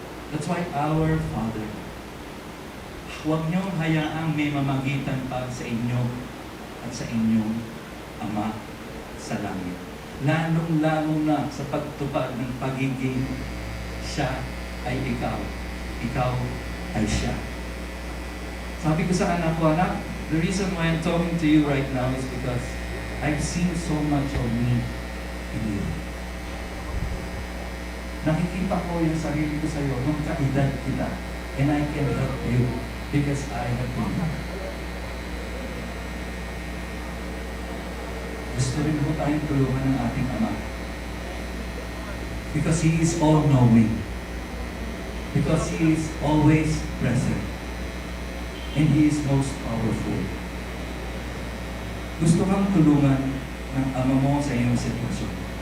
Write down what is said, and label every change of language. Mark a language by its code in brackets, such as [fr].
[en] That's why [tl] our Father, huwag niyong hayaang may mamagitan pa sa inyo at sa inyong Ama sa langit. Lalong-lalo na sa pagtupad ng pagiging siya ay ikaw. Ikaw ay siya. Sabi ko sa anak ko, anak, [en] the reason why I'm talking to you right now is because I've seen so much of me in you. [tl] Nakikita ko yung sarili ko sa iyo nung kaedad kita. [en] And I can help you because I have been. [tl] Gusto rin po tayong tulungan ng ating Ama. [en] Because He is all-knowing. Because He is always present. And He is most powerful. [tl] Gusto kang tulungan ng Ama mo sa iyong sitwasyon.